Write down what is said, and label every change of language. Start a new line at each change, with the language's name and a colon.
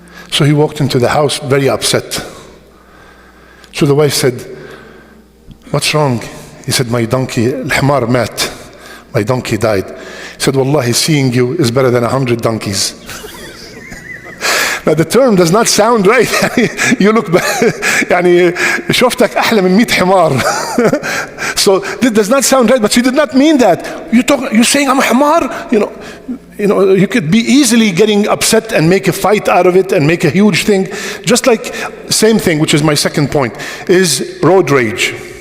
English: So he walked into the house very upset. So the wife said, what's wrong? He said, my donkey, al-himar mat. My donkey died. He said, wallahi, seeing you is better than 100 donkeys. Now the term does not sound right. You look
Arabic: يعني شفتك أحلى من 100 حمار.
English: So this does not sound right, but she did not mean that. You're saying I'm a hamar? You know, you could be easily getting upset and make a fight out of it and make a huge thing. Just like same thing, which is my second point, is road rage.